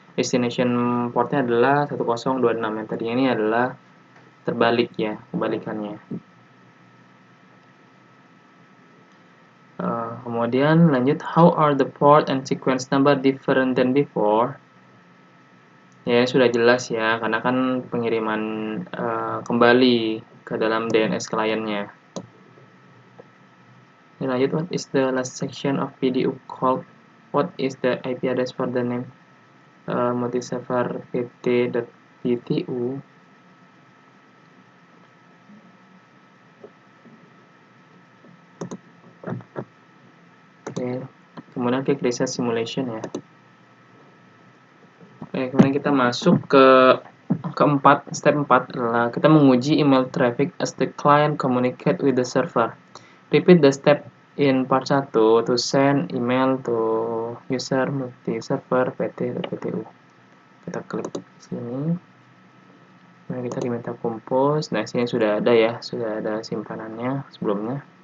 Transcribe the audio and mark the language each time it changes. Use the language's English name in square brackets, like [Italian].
[Indonesian] Destination portnya adalah 1026. Yang tadinya ini adalah terbalik ya, kebalikannya. Kemudian lanjut, [English] how are the port and sequence number different than before? [Indonesian] Ya, sudah jelas ya, karena kan pengiriman kembali ke dalam DNS kliennya. Lanjut, [English] what is the last section of PDU called? What is the IP address for the name multiserver pt.ptu? [Indonesian] Oke, kemudian klik reset simulation ya. Oke, kemudian kita masuk ke keempat, step 4 adalah kita menguji email traffic [English] as the client communicate with the server. Repeat the step in part 1 to send email to user multi-server pt.ptu. [Indonesian] Kita klik sini. Nah, kita diminta compose. Nah, sini sudah ada ya, sudah ada simpanannya sebelumnya.